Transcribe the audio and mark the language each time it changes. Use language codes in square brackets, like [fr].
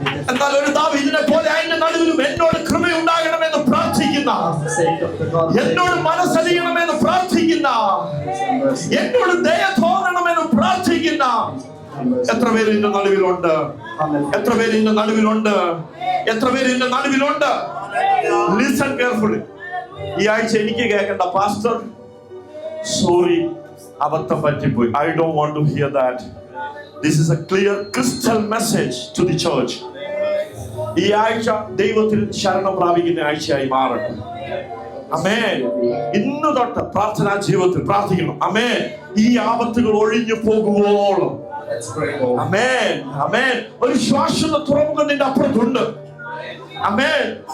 [ml] എന്നാൽ ഒരു ദാവീദിനെ പോലെ അതിന്റെ നടുവിലും എന്നോട് കൃപയുണ്ടാകണമെന്ന് പ്രാർത്ഥിക്കുന്ന, എന്നോട് മനസ്സലിയണമെന്ന് പ്രാർത്ഥിക്കുന്ന, എന്നോട് ദയ തോന്നണമെന്ന് പ്രാർത്ഥിക്കുന്ന എത്ര പേര് ഇന്റെ നടുവിലുണ്ട്? എത്ര പേര് ഇന്റെ നടുവിലുണ്ട്? എത്ര പേര് ഇന്റെ നടുവിലുണ്ട്? [en] Listen carefully. [ml] ഈ ആഴ്ച എനിക്ക് കേൾക്കണ്ട, പാസ്റ്റർ സോറി അബദ്ധം പറ്റിപ്പോയി. [en] I don't want to hear that. This is a clear crystal message to the church. [ml] ഈ ആഴ്ച ദൈവത്തിൽ ശരണം പ്രാപിക്കുന്ന ആഴ്ചയായി മാറട്ടെ. ആമേൻ. ഇന്ന് തൊട്ട് പ്രാർത്ഥനാ ജീവിതത്തിൽ പ്രാർത്ഥിക്കണം. ആമേൻ. ഈ ആപത്തുകൾ ഒഴിഞ്ഞു പോകുവോളം. ആമേൻ. ആമേൻ. ഒരു ശ്വാസ തുറമുഖം നിന്റെ അപ്പുറത്തുണ്ട്. ആമേൻ.